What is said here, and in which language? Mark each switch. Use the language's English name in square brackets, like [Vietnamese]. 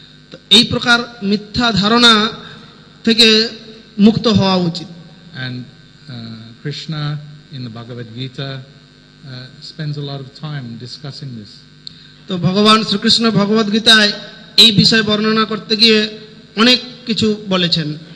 [Bangla] তো এই প্রকার মিথ্যা ধারণা থেকে মুক্ত হওয়া উচিত। [English] And Krishna in the Bhagavad Gita spends a lot of time discussing this. [Bangla] তো ভগবান শ্রীকৃষ্ণ ভগবদ গীতায় এই বিষয় বর্ণনা করতে গিয়ে অনেক কিছু বলেছেন।